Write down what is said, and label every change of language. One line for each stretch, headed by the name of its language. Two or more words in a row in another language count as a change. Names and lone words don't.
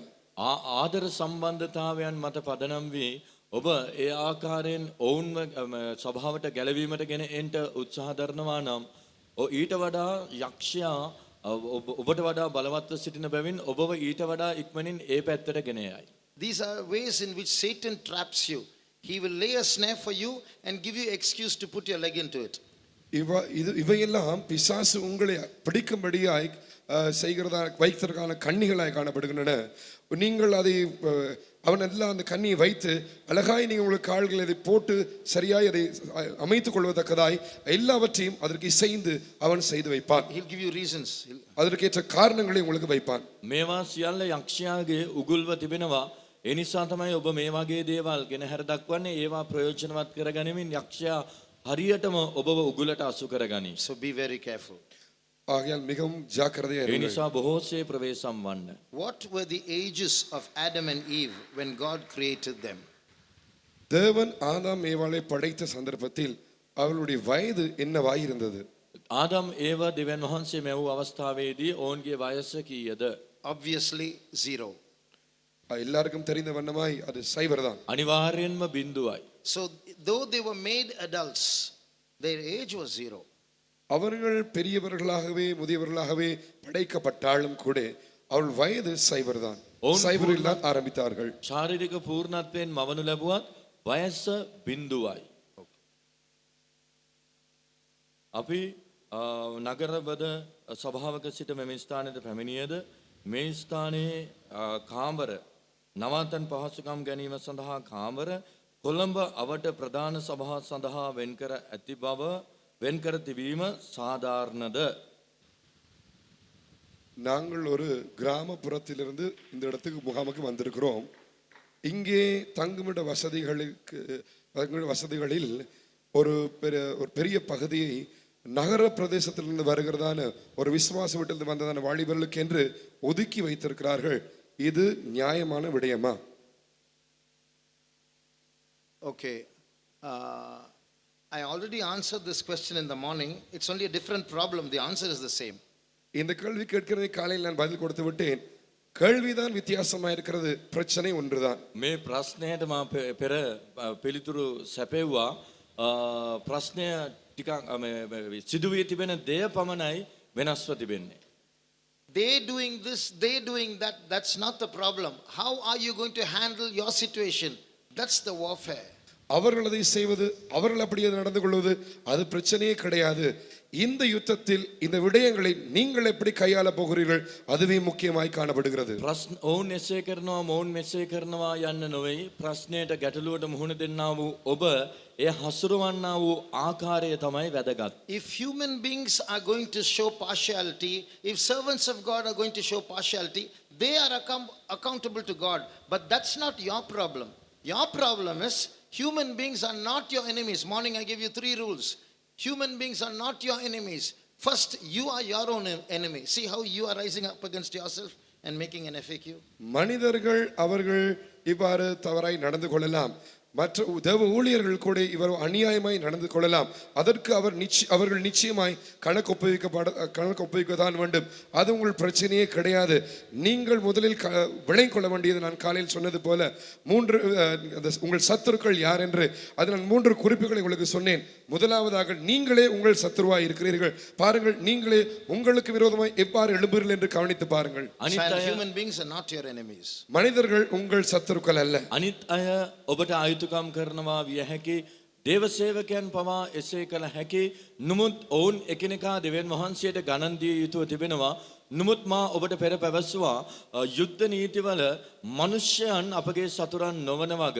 Sinhala: ආදර සම්බන්ධතාවයන් මත පදනම් වී ඔබ ඒ ආකාරයෙන් ඔවුන්ව සභාවට ගැලවීමට ගෙන එන්ට උත්සාහ දරනවා නම් ඊට වඩා යක්ෂයා ඔබට වඩා බලවත්ව සිටින බැවින් ඔබව ඊට වඩා ඉක්මනින් ඒ පැත්තට ගෙන යයි.
English: These are ways in which Satan traps you. He will lay a snare for you and give you excuse to put your leg into it.
Tamil: இவையெல்லாம் பிசாசு உங்களை பிடிக்கும்படியாய் செய்கிறதா வைத்ததற்கான கண்ணிகளாய் காணப்படுகின்றன. நீங்கள் அதை அவன் எல்லாம் அந்த கண்ணியை வைத்து அழகாய் நீங்கள் உங்களுக்கு கால்களை அதை போட்டு சரியாய் அதை அமைத்துக் கொள்வதற்கதாய் எல்லாவற்றையும் அதற்கு இசைந்து அவன் செய்து வைப்பான்.
English: He'll give you reasons.
Tamil: அதற்கேற்ற காரணங்களை உங்களுக்கு வைப்பான்.
Sinhala: මේවා සියල්ල යක්ෂයාගේ උගුල්ව තිබෙනවා. ඒ නිසා තමයි ඔබ මේ වගේ දේවල් ගෙන හැර දක්වන්නේ. ඒවා ප්‍රයෝජනවත් කරගනිමින් යක්ෂයා හරියටම ඔබව උගුලට අසු කරගනී.
English: So be very careful.
Tamil: ஆகையால் மிகவும் ஜாக்கிரதையாக
Sinhala: ඒ
Tamil: இருங்கள்.
Sinhala: නිසා බොහෝසේ ප්‍රවේශම් වන්න.
English: What were the ages of Adam and Eve when God created them?
Tamil: தேவன் ஆதாம் ஏவாளை படைத்த சந்தர்ப்பத்தில் அவளுடைய வயது என்னவாய் இருந்தது?
Sinhala: ආදම් ඒව දෙවියන් වහන්සේ මෙවූ අවස්ථාවේදී ඔවුන්ගේ වයස කීයද?
English: Obviously 0.
Tamil: எல்லாருக்கும் தெரிந்த வண்ணமாய் அது சைவர் தான்.
Sinhala: අනිවාර්යෙන්ම බිඳුවයි.
English: So though they were made adults, their age was 0.
Tamil: அவர்கள் பெரியவர்களாகவே முதியவர்களாகவே படைக்கப்பட்டாலும் கூட அவள் வயது சைவர் தான். சைவரில் தான் ஆரம்பித்தார்கள்.
Sinhala: ශාරීරික පූර්ණත්වයෙන් මවනු ලැබුවත් වයස බිඳුවයි. අපි නගරවද සභාවක සිට මෙම ස්ථානයට පැමිණියද මේ ස්ථානයේ කාමර නවාතැන් පහසුකම් ගැනීම සඳහා කාමර කොළඹ අවට ප්‍රධාන සභා සඳහා වෙන්කර ඇති බව වෙන්කර තිබීම සාධාරණද?
Tamil: நாங்கள் ஒரு கிராமப்புறத்திலிருந்து இந்த இடத்துக்கு முகாமுக்கு வந்திருக்கிறோம். இங்கே தங்குமிட வசதிகளில் ஒரு பெரிய பகுதியை நகர பிரதேசத்திலிருந்து வருகிறதான ஒரு விசுவாச வீட்டிலிருந்து வந்ததான வாலிபர்களுக்கு என்று ஒதுக்கி வைத்திருக்கிறார்கள். இது நியாயமான விடயமா?
English: Okay. I already answered this question in the morning. It's only a different problem. The answer is the same.
Tamil: இந்த கேள்வி கேட்கிறதை காலையில் நான் பதில் கொடுத்து விட்டேன். கேள்விதான் வித்தியாசமா இருக்கிறது, பிரச்சனை ஒன்றுதான்.
Sinhala: මේ ප්‍රශ්නයට මා පෙර පිළිතුරු සැපෙව්වා. ප්‍රශ්නය ටිකක් සිදු වී තිබෙන දෙය පමණයි වෙනස්ව තිබෙන්නේ.
English: They doing this, they doing that, that's not the problem. How are you going to handle your situation? That's the warfare.
Tamil: அவர்கள் அதை செய்வது, அவர்கள் அப்படியே நடந்து கொள்வது, அது பிரச்சனையே கிடையாது. இந்த யுத்தத்தில் இந்த விடயங்களை நீங்கள் எப்படி கையாள போகிறீர்கள், அதுவே முக்கியமாய் காணப்படுகிறது.
Sinhala: ප්‍රශ්න ඔවුන් එසේ කරනවා මොවුන් මෙසේ කරනවා යන්න නොවේ. ප්‍රශ්නයට ගැටලුවට මුහුණ දෙන්නා වූ ඔබ එය හසුරවන්නා වූ ආකාරය තමයි වැදගත්.
English: If human beings are going to show partiality, if servants of God are going to show partiality, they are accountable to God. But that's not your problem. Your problem is human beings are not your enemies. Morning I gave you 3 rules. Human beings are not your enemies. First, you are your own enemy. See how you are rising up against yourself and making an FAQ.
Tamil: மனிதர்கள் அவர்கள் இவ்வாறு தவறாய் நடந்து கொள்ளலாம். மற்ற தேவ ஊழியர்கள் கூட இவர் அநியாயமாய் நடந்து கொள்ளலாம். அதற்கு அவர்கள் நிச்சயமாய் கணக்கு ஒப்புவிக்கத்தான் வேண்டும். அது உங்கள் பிரச்சனையே கிடையாது. நீங்கள் முதலில் விளங்கிக் கொள்ள வேண்டியது, நான் காலையில் சொன்னது போல 3 உங்கள் சத்துருக்கள் யார் என்று அது நான் 3 குறிப்புகளை உங்களுக்கு சொன்னேன். முதலாவதாக, நீங்களே உங்கள் சத்துருவாய் இருக்கிறீர்கள். பாருங்கள், நீங்களே உங்களுக்கு விரோதமாய் எவ்வாறு எழும்புகிறீர்கள் என்று கவனித்து பாருங்கள்.
English: Human beings are not your enemies.
Tamil: மனிதர்கள் உங்கள் சத்துருக்கள் அல்ல.
Sinhala: අනිත් අය ඔබට අයුතුකම් කරනවා විය හැකි, දේව සේවකයන් පවා එසේ කළ හැකි. නමුත් ඔවුන් එකිනෙකා දෙවියන් වහන්සේට ගණන් දිය යුතුව තිබෙනවා. නමුත් මා ඔබට පෙර පැවසුවා යුද්ධ නීතිවල මනුෂ්‍යයන් අපගේ සතුරන් නොවන වග.